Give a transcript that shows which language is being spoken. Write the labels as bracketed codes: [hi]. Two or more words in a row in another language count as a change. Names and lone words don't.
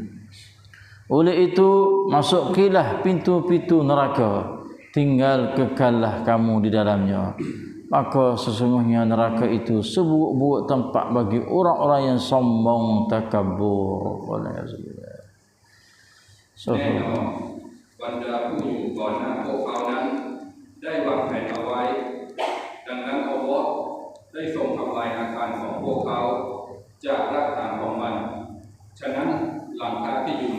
[ms] Oleh itu, masukilah pintu-pintu neraka, tinggal kekallah kamu di dalamnya. Maka sesungguhnya neraka itu seburuk-buruk tempat bagi orang-orang yang sombong takabur. [ar] Wallahu [th] แน่นอนบรรดาผู้อยู่ก่อนหน้าพวกเขานั้นได้วางแผนเอาไว้ดังนั้นอัลเลาะห์ได้ทรงทำลายอาคารของพวกเขาจากรากฐานของมันฉะนั้นหลังคาที่อยู่เหนื